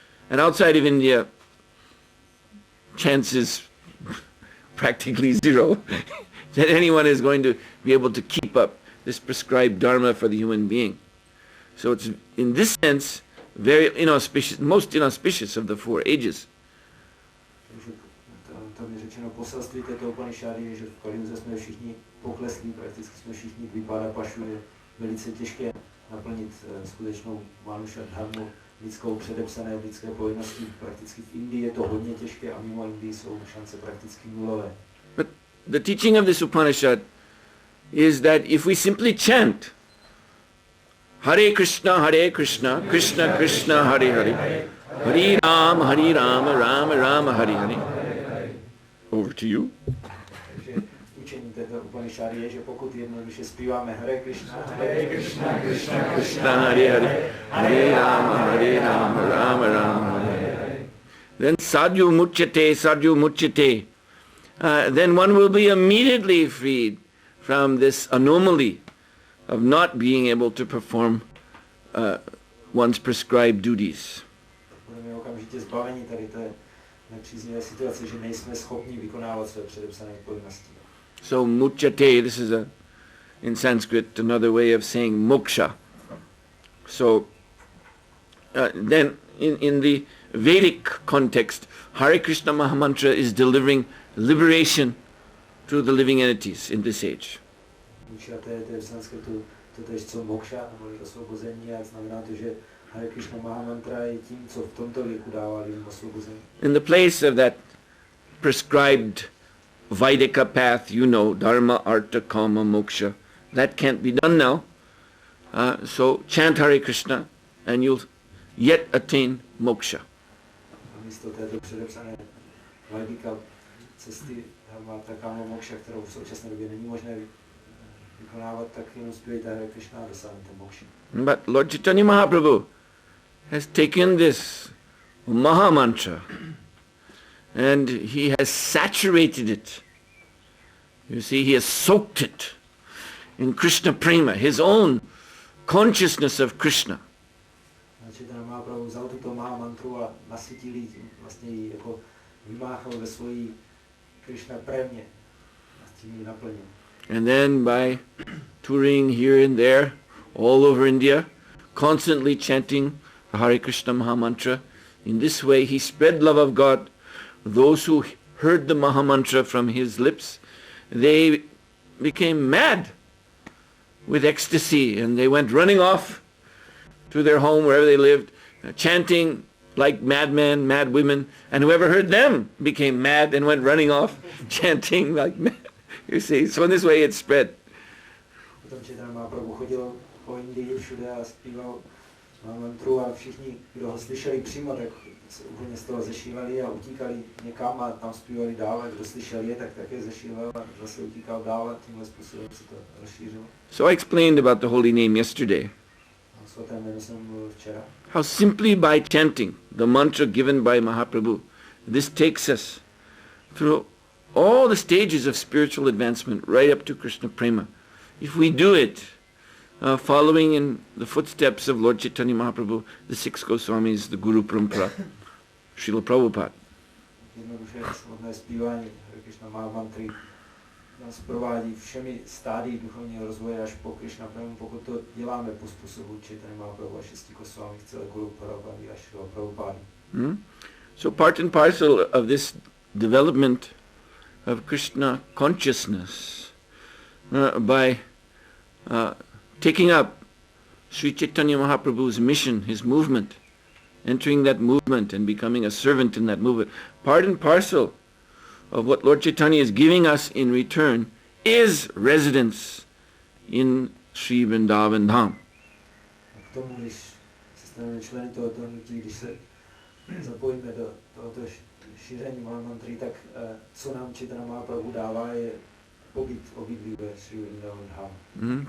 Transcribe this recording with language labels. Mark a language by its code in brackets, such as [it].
[en] And outside of India, chance is practically zero that anyone is going to be able to keep up this prescribed dharma for the human being. So it's, in this sense, very inauspicious, most inauspicious of the four ages. [cs] Tam je řečeno poselství této Upanishády je, že v Kaliuze jsme všichni pokleslí, prakticky jsme všichni vypadá pašu, je velice těžké naplnit skutečnou manuša dharmu, lidskou předepsané lidské povinnosti. Prakticky v Indii je to hodně těžké a mimo Indii jsou šance prakticky nulové. [en] But the teaching of this Upanishad is that if we simply chant Hare Krishna, Krishna Krishna, Hare Hare, Hare Rama, Rama Rama, Hare Hare. Over to you. [cs] Učení této Upanishády je, že pokud jednoduše zpíváme Hare Krishna, Krishna, Hare Hare, Hare Rama, Rama Rama, Hare. [en] Then sadhu muchyate, then one will be immediately freed from this anomaly of not being able to perform one's prescribed duties. [cs] Budeme okamžitě zbaveni tady té nepříznivé situace, že nejsme schopni vykonávat své předepsané povinnosti. [en] So muchyate, this is in Sanskrit another way of saying moksha. So then in the Vedic context, Hare Krishna Mahamantra is delivering liberation to the living entities in this age. [cs] Muchyate, to je v sanskritu totéž co moksha, nebo osvobození, a znamená to, že Hare Krishna Mahamantra je tím, co v tomto věku dává lidem osvobození. [en] In the place of that prescribed Vaidika path, dharma, artha, kama, moksha, that can't be done now. So chant Hare Krishna and you'll yet attain moksha. [cs] Místo této předepsané Vaidika cesty máte káma mokša, kterou v současné době není možné vykonávat, tak jenom zpívejte Hare Krishna a dosáhnete mokši. [en] But Lord Chaitanya Mahaprabhu has taken this Maha Mantra and he has saturated it. You see, he has soaked it in Krishna Prema, his own consciousness of Krishna. [cs] Chaitanya Mahaprabhu vzal tuto Maha Mantru a nasytil ji, vlastně ji jako vymáchal ve svojí Krishna Premě a tím ji naplnil. [en] And then by touring here and there, all over India, constantly chanting the Hare Krishna Maha Mantra, in this way he spread love of God. Those who heard the Maha Mantra from his lips, they became mad with ecstasy and they went running off to their home wherever they lived, chanting like madmen, mad women, and whoever heard them became mad and went running off chanting like mad. You see, so in this way it spread. [cs] Potom Chaitanya Mahaprabhu chodil po Indii všude a zpíval mantru a všichni, kdo ho slyšeli přímo, tak se úplně z toho zešíleli a utíkali někam a tam zpívali dál a kdo slyšel je, tak také zešílel a zase utíkal dál a tímhle způsobem se to rozšířilo. [en] So I explained about the holy name yesterday. [cs] O svatém jménu jsem mluvil včera. [en] How simply by chanting the mantra given by Mahaprabhu, this takes us through all the stages of spiritual advancement right up to Krishna Prema. If we do it, following in the footsteps of Lord Chaitanya Mahaprabhu, the six Goswamis, the Guru Parampara, Srila Prabhupada. [cs] Jednoduše svobodné zpívání Hare Krishna Maha Mantry nás provádí všemi stádii duchovního rozvoje až po Krishna Premu, pokud to děláme po způsobu Chaitanya Mahaprabhu a šesti Goswami, celé Guru Parampary a Srila Prabhupada. [en] So part and parcel of this development of Krishna consciousness by taking up Sri Chaitanya Mahaprabhu's mission, his movement, entering that movement and becoming a servant in that movement, part and parcel of what Lord Chaitanya is giving us in return is residence in Sri Vrindavan Dham. [cs] K tomu, když se staneme členy tohoto hnutí, když se zapojíme do tohoto šíření Maha Mantry, tak co nám Chaitanya Mahaprabhu dává, je pobyt obydlí ve Sri Vrindavan Dham.